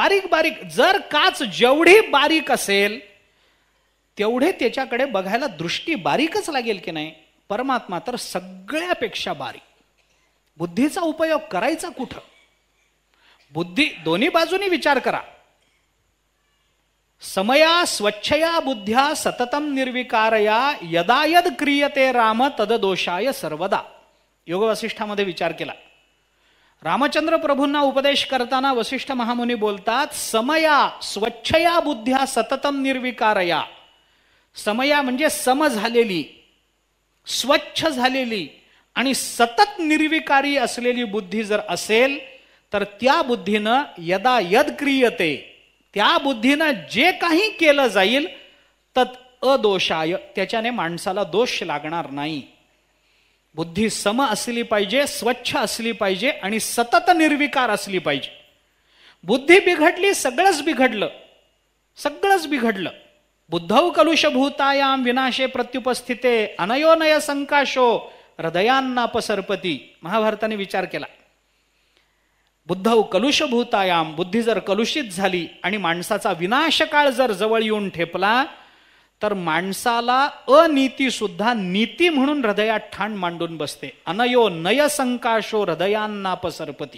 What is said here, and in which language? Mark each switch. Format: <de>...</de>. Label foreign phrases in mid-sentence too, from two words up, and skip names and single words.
<mr>बारीक बारीक. जर काच जेवढी बारीक असेल तेवढे त्याच्याकडे बघायला दृष्टी बारीकच लागेल की नाही? परमात्मा तर सगळ्यापेक्षा बारीक. बुद्धीचा उपयोग करायचा कुठं? बुद्धी दोन्ही बाजूनी विचार करा.</mr> <sa>समया स्वच्छया बुद्ध्या सततम निर्विकारया यदा यद क्रियते राम तद दोषाय सर्वदा.</sa> <mr>योग वसिष्ठामध्ये विचार केला. रामचंद्र प्रभूंना उपदेश करताना वसिष्ठ महामुनी बोलतात,</mr> <sa>समया स्वच्छया बुद्ध्या सततम निर्विकारया.</sa> <mr>समया म्हणजे सम झालेली, स्वच्छ झालेली आणि सतत निर्विकारी असलेली बुद्धी जर असेल तर त्या बुद्धीनं</mr> <sa>यदा यद क्रियते,</sa> <mr>त्या बुद्धीनं जे काही केलं जाईल</mr> <sa>तत् अदोषाय,</sa> <mr>त्याच्याने माणसाला दोष लागणार नाही. बुद्धी सम असली पाहिजे, स्वच्छ असली पाहिजे आणि सतत निर्विकार असली पाहिजे. बुद्धी बिघडली, सगळंच बिघडलं, सगळंच बिघडलं.</mr> <sa>बुद्धौ कलुषभूतायाम विनाशे प्रत्युपस्थिते अनयोनय संकाशो हृदयान्नापसर्पती.</sa> <mr>महाभारताने विचार केला.</mr> <sa>बुद्धौ कलुषभूतायाम,</sa> <mr>बुद्धी जर कलुषित झाली आणि माणसाचा विनाशकाळ जर जवळ येऊन ठेपला तर माणसाला अनीती सुद्धा नीती म्हणून हृदयात ठाण मांडून बसते.</mr> <sa>अनयो नय संकाशो हृदयान्नापसर्पती.</sa>